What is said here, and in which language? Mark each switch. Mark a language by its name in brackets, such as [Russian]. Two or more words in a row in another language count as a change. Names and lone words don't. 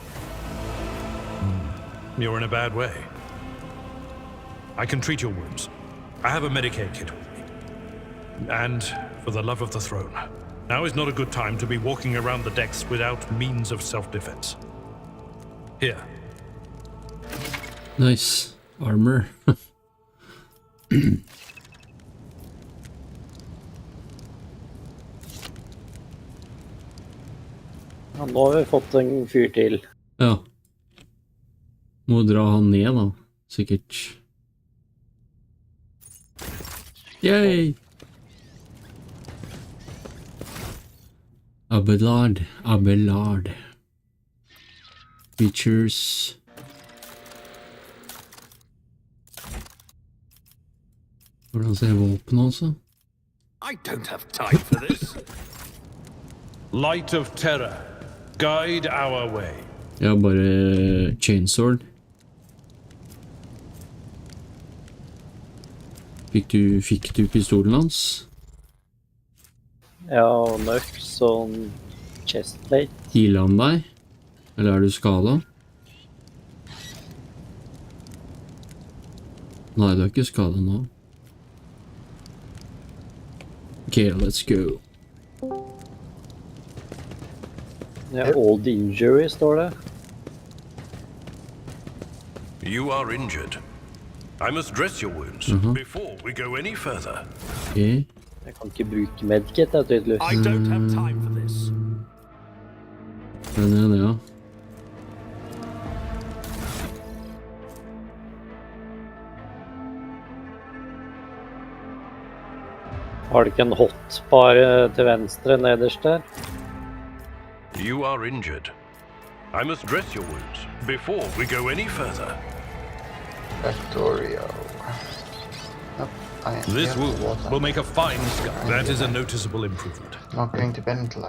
[English] You're in a bad way. I can treat your wounds. I have a Medicaid kit with me. And, for the love of the throne, now is not a good time to be walking around the decks without means of self-defense. Here. Nice. Armor. [Norwegian] Ja, nå har vi fått en fyr til. Ja. Må dra han ned da, sikkert. Yay! [English] Abelard. Features. [Norwegian] Hvordan ser våpen også? [English] I don't have time for this. Light of terror, guide our way. [Norwegian] Ja, bare chainsword. Fikk du pistolen hans? Ja, nøks og chestplate. Healer han deg? Eller er du skadet? Nei, du er ikke skadet nå. [English] Okay, let's go. [Norwegian] Ja, [English] old injury [Norwegian] står det. [English] You are injured. I must dress your wounds before we go any further. Okay. [Norwegian] Jeg kan ikke bruke medkit, det er tydelig. [English] I don't have time for this. [Norwegian] Den ja. Har du ikke en hotbar til venstre nederst der? [English] You are injured. I must dress your wounds before we go any further. Factorio. This wound will make a fine scar. That is a noticeable improvement. Not going to ventilator.